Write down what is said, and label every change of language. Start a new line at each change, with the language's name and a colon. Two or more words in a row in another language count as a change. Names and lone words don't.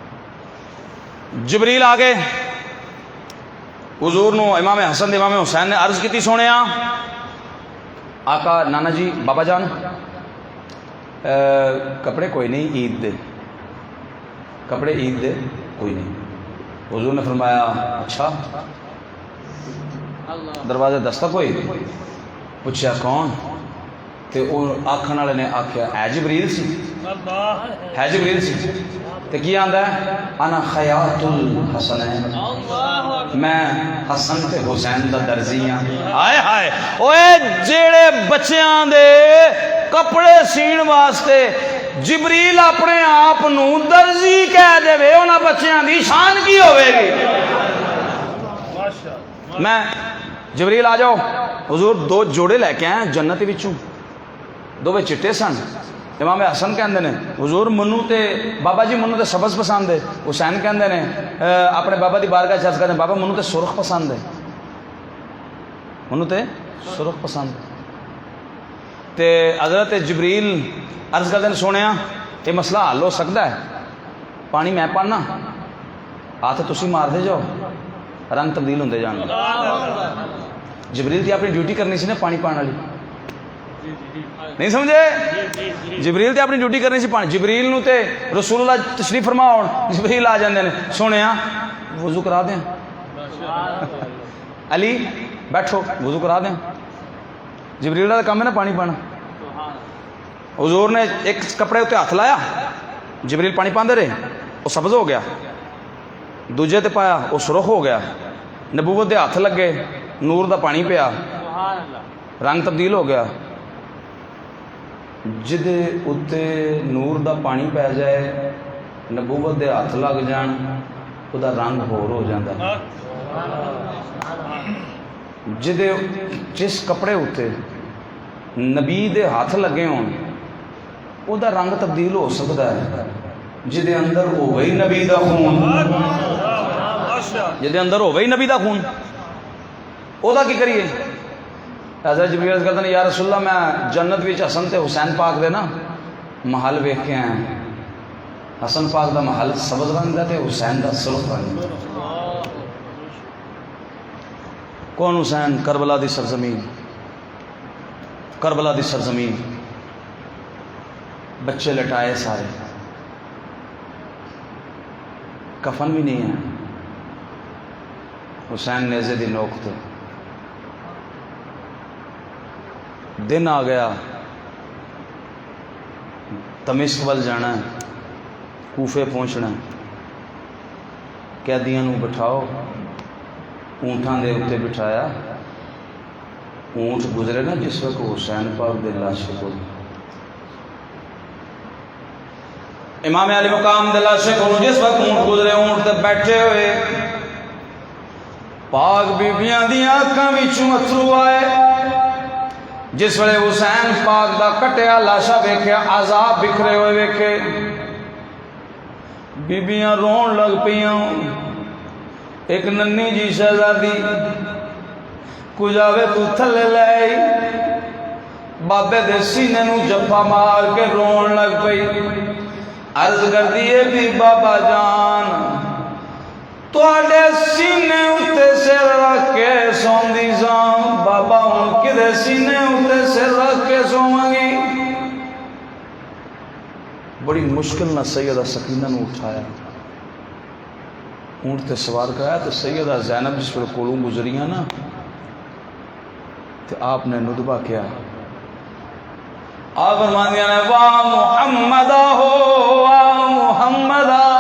Punjabi: جبریل آگے حضور نو امام حسن دے امام حسین نے عرض کی سونیا آقا نانا جی بابا جان کپڑے کوئی نہیں عید دے، کپڑے عید دے کوئی نہیں۔
Urdu: حضور نے فرمایا اچھا، اللہ
Punjabi: دروازے دستک ہوئی، پوچھا کون؟ تے وہ آکھن والے نے آکھیا اے جبریل سی، ہے جبریل سی۔ تے کی آندا ہے
Arabic: انا خیاط الحسنین،
Punjabi: اللہ میں حسن تے حسین دا درزی ہاں۔ ہائے ہائے اوئے جیڑے بچیاں دے کپڑے سین واسطے جبریل اپنے آپ نو درزی کہہ دے انہاں بچیاں دی شان کی ہوے گی؟ میں جبریل آ جاؤ، حضور دو جوڑے لے کے آئے جنت وچوں، دو چٹے سن۔ امام حسن کہندے نے حضور منو تے بابا جی منو تے سبز پسند ہے، حسین کہندے نے اپنے بابا دی بارگاہ چرچ کردے بابا منو تے سرخ پسند ہے، منو تے سرخ پسند ہے۔ تے حضرت جبریل عرض کردے نے سونیا
Urdu: یہ مسئلہ حل ہو سکتا ہے،
Punjabi: پانی میں پانا ہاتھ تسی مار دے جاؤ رنگ تبدیل ہوندے جان گے۔ جبریل تے اپنی ڈیوٹی کرنی سی نا پانی پان والی، نہیں سمجھے؟ جبریل تے اپنی ڈیوٹی کرنی سی پانی۔ جبریل نو تے رسول اللہ تشریف فرما ہون جبریل آ جاندے نے سونیا وضو کرا دیں، علی بیٹھو وضو کرا دیں۔
Urdu: جبریل کا کام ہے نا پانی پانا۔ حضور نے ایک کپڑے اتنے ہاتھ لایا،
Punjabi: جبریل پانی پاندے رہے،
Urdu: وہ سبز ہو گیا،
Punjabi: دوجے تے پایا وہ سرخ ہو گیا، نبوت دے ہاتھ لگے نور دا پانی پیا
Arabic: سبحان اللہ
Punjabi: رنگ تبدیل ہو گیا۔ جدے اتے نور دا پانی پی جائے نبوت دے ہاتھ لگ جان وہ رنگ ہور ہو جاتا ہے۔ جدے جس کپڑے اتے نبی دے ہاتھ لگے ہون
Urdu: وہ رنگ تبدیل ہو سکتا ہے،
Punjabi: جدے اندر ہو گئی نبی دا خون، جدے اندر ہو گئی نبی دا خون وہ کی کریے؟
Urdu: حضرت جبریل عرض کرتے ہیں
Arabic: یا رسول اللہ
Punjabi: میں جنت وچ حسن تے حسین پاک دے نا محل ویکھ کے آیا، حسن پاک دا محل سبز رنگ دا تے حسین دا سرخ رنگ دا۔ کون حسین؟ کربلا دی سرزمین، کربلا دی سرزمین، بچے لٹائے سارے، کفن بھی نہیں ہے، حسین نیزے دی نوک تے۔ دن آ گیا، دمشق ول جانا ہے، کوفے پہنچنا ہے، قیدیاں نو بٹھاؤ، اونٹاں دے اتنے بٹھایا، اونٹ گزرے نا جس وقت حسین پاک دے لاش کو امام علی مقام دے لاش کو جس وقت اونٹ گزرے اونٹ تے بیٹھے ہوئے پاک بیبیاں دی آنکھاں وچوں اتھرو آئے۔ جس ویلے حسین پاک دا کٹیا لاشا ویکھیا عذاب بکھرے ہوئے ویکھے بیبیاں رون لگ پیاں۔ ایک ننی جی شہزادی کجاوے تو تھلے لے بابے دے سینے نو جفا مار کے رون لگ پئی، عرض کر دیے بھی بابا جان تواڈے سینے اتے سر رکھ کے سوندی ساں، بابا ہن کدے سینے اتے سر رکھ کے سواں گی؟ بڑی مشکل نہ سیدہ سکینہ نو اٹھایا، اونٹ تے سوار کرایا تو سیدہ زینب جس پر کولوں گزریاں نا تو آپ نے ندبہ کیا، آپ فرماندیاں نے
Arabic: واہ محمدہ
Punjabi: ہو
Arabic: واہ محمدہ،